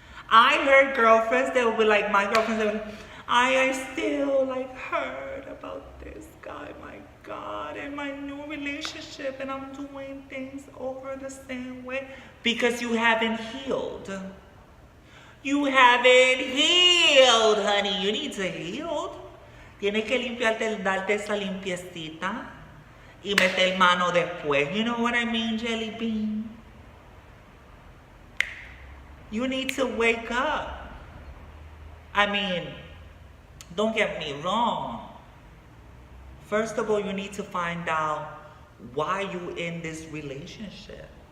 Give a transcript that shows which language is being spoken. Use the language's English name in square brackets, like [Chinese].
[English] I heard girlfriends that would be like, my girlfriends that would, I still like heard about this guy, my God, and my new relationship, and I'm doing things over the same way because you haven't healed. You haven't healed, honey. You need to heal. [Spanish] Tienes que limpiarte, darte esa limpiecita y meter mano después. [English] You know what I mean, Jelly Bean? You need to wake up. I mean, don't get me wrong. First of all, you need to find out why you in this relationship.